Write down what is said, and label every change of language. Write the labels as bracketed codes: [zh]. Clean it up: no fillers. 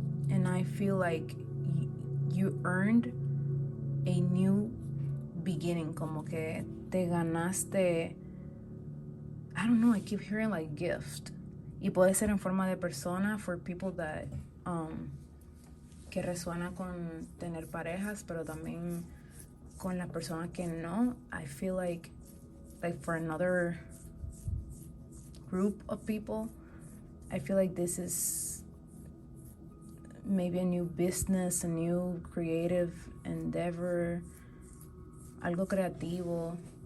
[en] And I feel like you earned a new beginning, [es] como que te ganaste. [en] I don't know, I keep hearing like gift. [es] Y puede ser en forma de persona [en] for people that [es] que resuena con tener parejas, pero también con las personas que no. [en] I feel like for another group of people, I feel like this is maybe a new business, a new creative endeavor, [es] algo creativo.